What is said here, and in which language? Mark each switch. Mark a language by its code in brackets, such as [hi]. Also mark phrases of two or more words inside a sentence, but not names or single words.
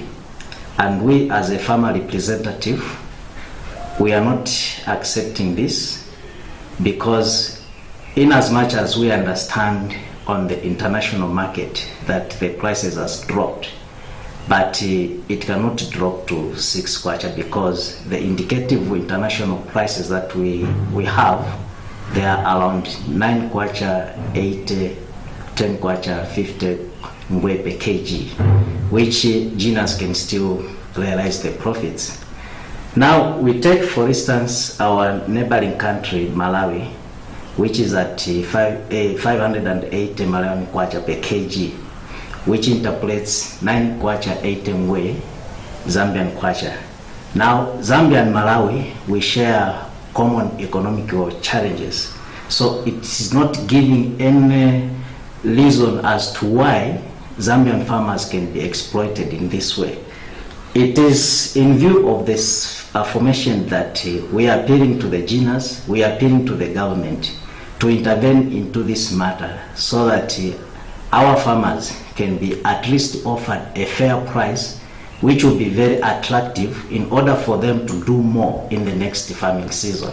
[en] And we, as a farmer representative, we are not accepting this, because in as much as we understand on the international market that the prices has dropped, but it cannot drop to 6 kwacha because the indicative international prices that we have, they are around 9 kwacha, 80, 10 kwacha, 50 ngwe per kg, which Guineans can still realize the profits. Now we take, for instance, our neighboring country, Malawi, which is at 580 Malawian kwacha per kg, which interprets 9 kwacha 80 ngwe Zambian kwacha. Now Zambia and Malawi, we share common economical challenges, so it is not giving any reason as to why Zambian farmers can be exploited in this way. It is in view of this affirmation that we are appealing to the Guineans, we are appealing to the government to intervene into this matter so that our farmers can be at least offered a fair price, which will be very attractive in order for them to do more in the next farming season.